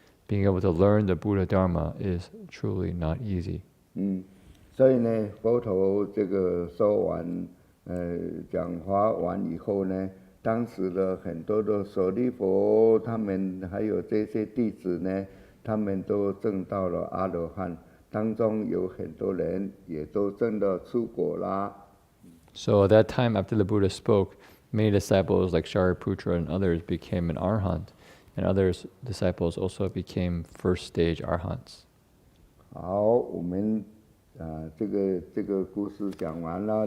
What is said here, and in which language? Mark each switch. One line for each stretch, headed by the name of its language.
English: Being able to learn the Buddha Dharma is truly not easy.
Chinese: 所以呢，佛陀这个说完，讲话完以后呢，当时的很多的舍利佛，他们还有这些弟子呢，他们都证到了阿罗汉，当中有很多人也都证了出果啦。
English: So at that time, after the Buddha spoke, many disciples like Shariputra and others became an arhat, and other disciples also became first stage arhats.
Chinese: 好，我们这个故事讲完了。